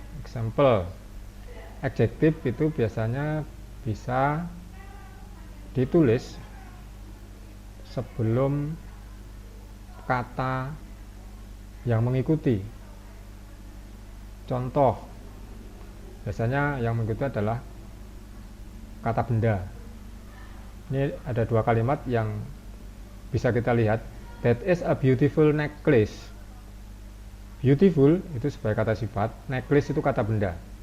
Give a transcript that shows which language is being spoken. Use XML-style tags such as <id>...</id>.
<id>Example, adjective itu biasanya bisa ditulis sebelum kata yang mengikuti. Contoh, biasanya yang mengikuti adalah kata benda. Ini ada dua kalimat yang bisa kita lihat.</id> <en>That is a beautiful necklace.</en> <id>Beautiful itu sebagai kata sifat, necklace itu kata benda.</id>